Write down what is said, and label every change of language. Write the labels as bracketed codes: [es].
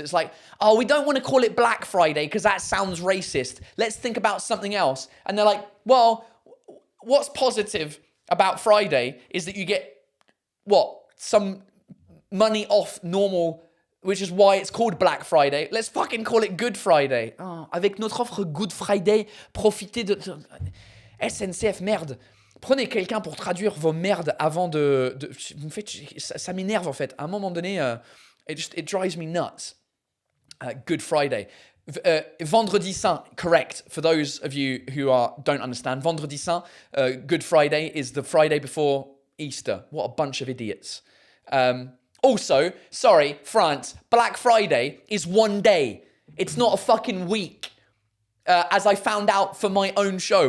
[en] It's like, oh, we don't want to call it Black Friday because that sounds racist. Let's think about something else. And they're like, well, what's positive about Friday is that you get, some money off normal, which is why it's called Black Friday. Let's fucking call it Good Friday. [fr] Oh, avec notre offre Good Friday, profitez de... SNCF, merde. Prenez quelqu'un pour traduire vos merdes avant de... Vous faites, ça m'énerve, en fait. À un moment donné, [en] it drives me nuts. [fr] Good Friday. Vendredi Saint, correct. [en] For those of you who don't understand, Vendredi Saint, Good Friday is the Friday before Easter. What a bunch of idiots. Also, sorry, France, Black Friday is one day. It's not a fucking week. As I found out for my own show.